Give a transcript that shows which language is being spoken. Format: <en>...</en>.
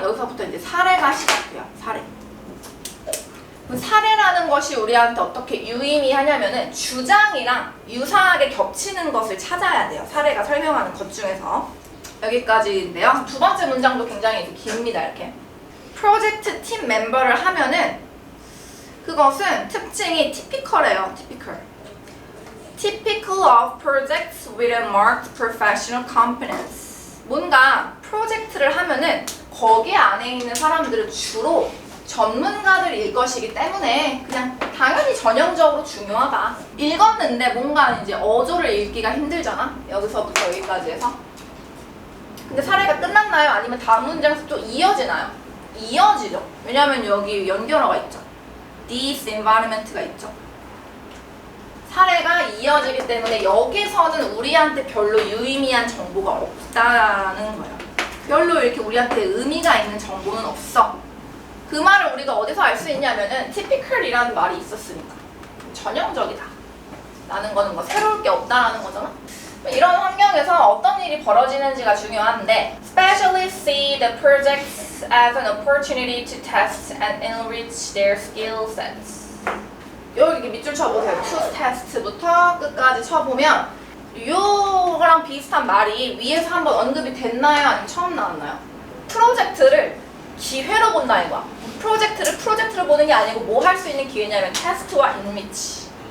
<ko>여기서부터 이제 사례가 시작돼요. 사례. 사례라는 것이 우리한테 어떻게 유의미하냐면은 주장이랑 유사하게 겹치는 것을 찾아야 돼요. 사례가 설명하는 것 중에서. 여기까지인데요. 두 번째 문장도 굉장히 깁니다. 이렇게. 프로젝트 팀 멤버를 하면은 그것은 특징이 typical이에요.</ko> <en>Typical of projects with a marked professional competence.</en> <ko>뭔가 프로젝트를 하면은 거기 안에 있는 사람들은 주로 전문가들일 것이기 때문에 그냥 당연히 전형적으로 중요하다. 읽었는데 뭔가 이제 어조를 읽기가 힘들잖아. 여기서부터 여기까지 해서. 근데 사례가 끝났나요? 아니면 다음 문장에서 또 이어지나요? 이어지죠. 왜냐하면 여기 연결어가 있죠. This environment 가 있죠. 사례가 이어지기 때문에 여기서는 우리한테 별로 유의미한 정보가 없다는 거예요. 별로 이렇게 우리한테 의미가 있는 정보는 없어. 그 말을 우리가 어디서 알 수 있냐면은 typical이라는 말이 있었으니까. 전형적이다 라는 거는 뭐 새로울 게 없다라는 거잖아.</ko> <en>이런 환경에서 어떤 일이 벌어지는지가 중요한데 Specialists see the projects as an opportunity to test and enrich their skill sets.</en> <ko>여기 밑줄 쳐보세요. to test부터 끝까지 쳐보면 이거랑 비슷한 말이 위에서 한번 언급이 됐나요? 아니면 처음 나왔나요? 프로젝트를 기회로 본다 이거야. 프로젝트를 보는 게 아니고 뭐 할 수 있는 기회냐면 테스트와 enrich.</ko>